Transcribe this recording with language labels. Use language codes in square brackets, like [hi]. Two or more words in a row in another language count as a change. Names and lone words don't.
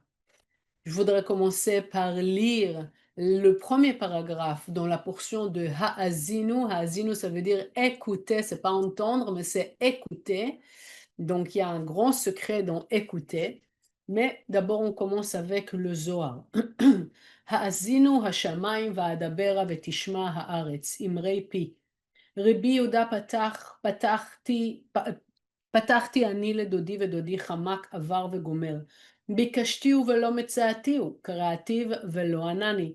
[fr] Je voudrais commencer par lire le premier paragraphe dans la portion de Ha'azinu. Ha'azinu, ça veut dire écouter, c'est pas entendre, mais c'est écouter. Donc, il y a un grand secret dans écouter. Mais d'abord, on commence avec le Zohar. [he] האזינו השמים ואדברה ותשמע הארץ אמרי פי. רבי יהודה פתחתי אני לדודי ודודי חמק עבר וגומר. ביקשתיהו ולא מצאתיהו, קראתיו ולא ענני.